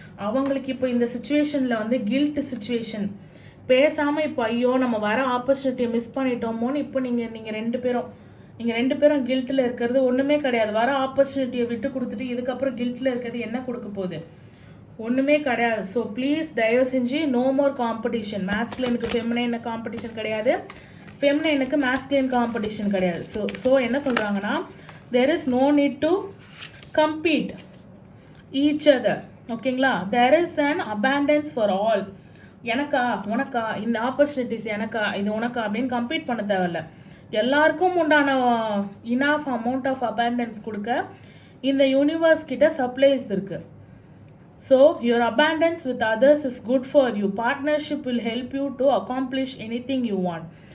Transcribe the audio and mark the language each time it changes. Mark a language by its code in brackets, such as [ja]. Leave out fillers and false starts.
[ta] அவங்களுக்கு இப்போ இந்த சுச்சுவேஷனில் வந்து கில்ட் சுச்சுவேஷன். பேசாமல் இப்போ ஐயோ நம்ம வர ஆப்பர்ச்சுனிட்டியை மிஸ் பண்ணிட்டோமோன்னு இப்போ நீங்கள் ரெண்டு பேரும் கில்ட்டில் இருக்கிறது ஒன்றுமே கிடையாது. வர ஆப்பர்ச்சுனிட்டியை விட்டு கொடுத்துட்டு இதுக்கப்புறம் கில்ட்டில் இருக்கிறது என்ன கொடுக்க போகுது? ஒன்றுமே கிடையாது. ஸோ ப்ளீஸ் தயவு செஞ்சு no more competition. மேஸ்குலினுக்கு feminine competition கிடையாது, ஃபெமினைனுக்கு மேஸ்குலின் காம்படிஷன் கிடையாது. ஸோ என்ன சொல்கிறாங்கன்னா, [en] there is no need to compete each other. [ta] ஓகேங்களா? [en] there is an abundance for all. [ta] எனக்கா உனக்கா இந்த ஆப்பர்ச்சுனிட்டிஸ் எனக்கா இது உனக்கா அப்படின்னு கம்பீட் பண்ண தேவையில்ல. எல்லாருக்கும் உண்டான [en] enough amount of abundance [ta] கொடுக்க இந்த யூனிவர்ஸ் கிட்ட சப்ளைஸ் இருக்கு. [en] So your abundance with others is good for you. Partnership will help you to accomplish anything you want.